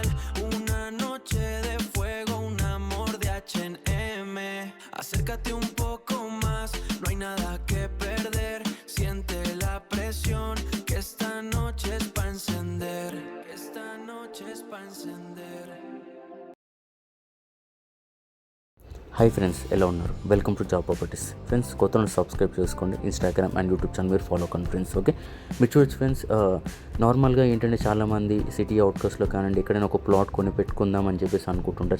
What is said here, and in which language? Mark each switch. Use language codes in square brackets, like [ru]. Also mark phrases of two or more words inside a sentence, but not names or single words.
[es] Una noche de fuego, un amor de H&M. Acércate un poco más, no hay nada que perder. Siente la presión, que esta noche es pa' encender. Que esta noche es pa' encender. [en] hi friends, [te] ఎలా ఉన్నారు? [en] welcome to [te] జాబ్ ప్రాపర్టీస్. ఫ్రెండ్స్, కొత్త సబ్స్క్రైబ్ చేసుకోండి. [en] Instagram and YouTube channel [te] మీరు ఫాలో కండి ఫ్రెండ్స్. ఓకే, మీరు చూడొచ్చు ఫ్రెండ్స్, నార్మల్గా ఏంటంటే చాలామంది [en] city outskirts-lo [te] కానివ్వండి ఎక్కడైనా ఒక ప్లాట్ కొని పెట్టుకుందాం అని చెప్పేసి అనుకుంటుంటారు.